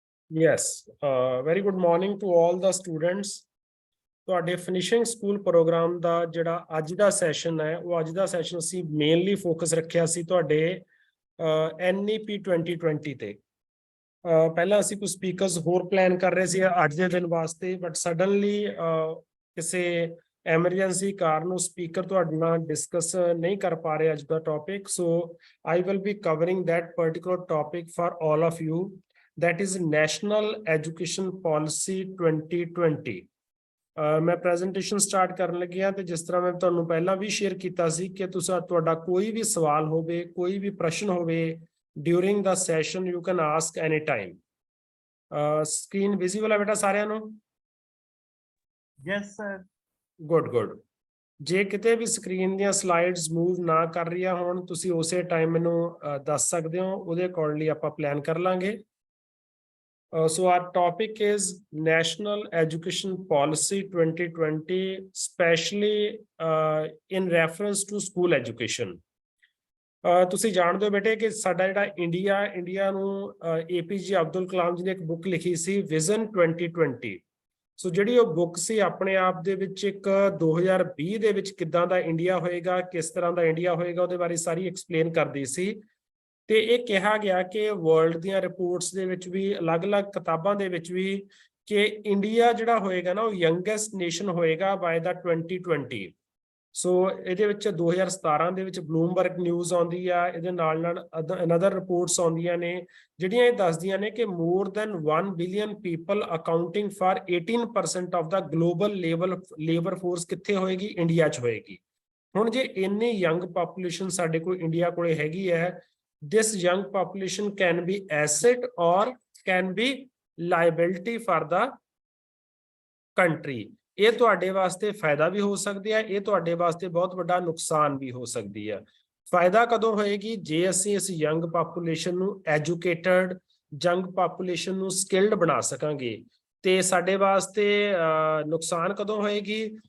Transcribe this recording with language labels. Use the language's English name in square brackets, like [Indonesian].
[English] Yes, very good morning to all the students. [Punjabi] ਤੁਹਾਡੇ finishing school programme ਦਾ ਜਿਹੜਾ ਅੱਜ ਦਾ session ਹੈ ਉਹ ਅੱਜ ਦਾ ਸੈਸ਼ਨ ਅਸੀਂ ਮੇਨਲੀ ਫੋਕਸ ਰੱਖਿਆ ਸੀ ਤੁਹਾਡੇ NEP 2020 ਤੇ। ਪਹਿਲਾਂ ਅਸੀਂ ਕੁਝ ਸਪੀਕਰਸ ਹੋਰ ਪਲਾਨ ਕਰ ਰਹੇ ਸੀ ਅੱਜ ਦੇ ਦਿਨ ਵਾਸਤੇ, ਬਟ ਸਡਨਲੀ ਕਿਸੇ ਐਮਰਜੈਂਸੀ ਕਾਰਨ ਉਹ ਸਪੀਕਰ ਤੁਹਾਡੇ ਨਾਲ ਡਿਸਕਸ ਨਹੀਂ ਕਰ ਪਾ ਰਹੇ ਅੱਜ ਦਾ topic. [English] So I will be covering that particular topic for all of you, that is National Education Policy 2020। [Punjabi] ਮੈਂ ਪ੍ਰੈਜੈਂਟੇਸ਼ਨ ਸਟਾਰਟ ਕਰਨ ਲੱਗਿਆ ਤੇ ਜਿਸ ਤਰ੍ਹਾਂ ਮੈਂ ਤੁਹਾਨੂੰ ਪਹਿਲਾਂ ਵੀ ਸ਼ੇਅਰ ਕੀਤਾ ਸੀ ਕਿ ਤੁਸੀਂ ਤੁਹਾਡਾ ਕੋਈ ਵੀ ਸਵਾਲ ਹੋਵੇ, ਕੋਈ ਵੀ ਪ੍ਰਸ਼ਨ ਹੋਵੇ during ਦਾ session, [English] You can ask any time. [Punjabi] Screen visible ਹੈ ਬੇਟਾ ਸਾਰਿਆਂ ਨੂੰ? [English] Yes sir. Good. [Punjabi] ਜੇ ਕਿਤੇ ਵੀ ਸਕਰੀਨ ਦੀਆਂ ਸਲਾਈਡਸ ਮੂਵ ਨਾ ਕਰ ਰਹੀਆਂ ਹੋਣ ਤੁਸੀਂ ਉਸੇ ਟਾਈਮ ਮੈਨੂੰ ਦੱਸ ਸਕਦੇ ਹੋ, ਉਹਦੇ ਅਕੋਰਡਿੰਗਲੀ ਆਪਾਂ ਪਲਾਨ ਕਰ ਲਾਂਗੇ। [English] So our topic is National Education Policy 2020, especially in reference to school education. [Punjabi] ਤੁਸੀਂ ਜਾਣਦੇ ਹੋ ਬੇਟੇ ਕਿ ਸਾਡਾ ਜਿਹੜਾ ਇੰਡੀਆ ਨੂੰ APJ ਅਬਦੁਲ ਕਲਾਮ ਜੀ ਨੇ ਇੱਕ ਬੁੱਕ ਲਿਖੀ ਸੀ ਵਿਜ਼ਨ 2020। ਸੋ ਜਿਹੜੀ ਉਹ ਬੁੱਕ ਸੀ ਆਪਣੇ ਆਪ ਦੇ ਵਿੱਚ ਇੱਕ 2020 ਦੇ ਵਿੱਚ ਕਿੱਦਾਂ ਦਾ ਇੰਡੀਆ ਹੋਏਗਾ, ਕਿਸ ਤਰ੍ਹਾਂ ਦਾ ਇੰਡੀਆ ਹੋਏਗਾ, ਉਹਦੇ ਬਾਰੇ ਸਾਰੀ ਐਕਸਪਲੇਨ ਕਰਦੀ ਸੀ। ਤੇ ਇਹ ਕਿਹਾ ਗਿਆ ਕਿ ਵਰਲਡ ਦੀਆਂ ਰਿਪੋਰਟਸ ਦੇ ਵਿੱਚ ਵੀ, ਅਲੱਗ-ਅਲੱਗ ਕਿਤਾਬਾਂ ਦੇ ਵਿੱਚ ਵੀ, ਕਿ ਇੰਡੀਆ ਜਿਹੜਾ ਹੋਏਗਾ ਨਾ ਉਹ ਯੰਗੈਸਟ ਨੇਸ਼ਨ ਹੋਏਗਾ ਬਾਏ ਦਾ 2020। ਸੋ ਇਹਦੇ ਵਿੱਚ 2017 ਦੇ ਵਿੱਚ ਬਲੂਮਬਰਗ ਨਿਊਜ਼ ਆਉਂਦੀ ਆ, ਇਹਦੇ ਨਾਲ ਅਨਦਰ ਰਿਪੋਰਟਸ ਆਉਂਦੀਆਂ ਨੇ ਜਿਹੜੀਆਂ ਇਹ ਦੱਸਦੀਆਂ ਨੇ ਕਿ [English] more than 1 billion people accounting for 18% of the global labour force [Punjabi] ਕਿੱਥੇ ਹੋਏਗੀ? ਇੰਡੀਆ 'ਚ ਹੋਏਗੀ। ਹੁਣ ਜੇ ਇੰਨੀ ਯੰਗ ਪਾਪੂਲੇਸ਼ਨ ਸਾਡੇ ਕੋਲ ਇੰਡੀਆ ਕੋਲੇ ਹੈਗੀ ਹੈ, [English] this young population can be asset or can be liability for the country। [Punjabi] ਇਹ ਤੁਹਾਡੇ ਵਾਸਤੇ ਫਾਇਦਾ ਵੀ ਹੋ ਸਕਦੀ ਹੈ, ਇਹ ਤੁਹਾਡੇ ਵਾਸਤੇ ਬਹੁਤ ਵੱਡਾ ਨੁਕਸਾਨ ਵੀ ਹੋ ਸਕਦੀ ਹੈ। ਫਾਇਦਾ ਕਦੋਂ ਹੋਏਗੀ? ਜੇ ਅਸੀਂ ਇਸ ਯੰਗ ਪਾਪੂਲੇਸ਼ਨ ਨੂੰ ਐਜੂਕੇਟਡ, ਯੰਗ ਪਾਪੂਲੇਸ਼ਨ ਨੂੰ ਸਕਿਲਡ ਬਣਾ ਸਕਾਂਗੇ। ਤੇ ਸਾਡੇ ਵਾਸਤੇ ਨੁਕਸਾਨ ਕਦੋਂ ਹੋਏਗੀ?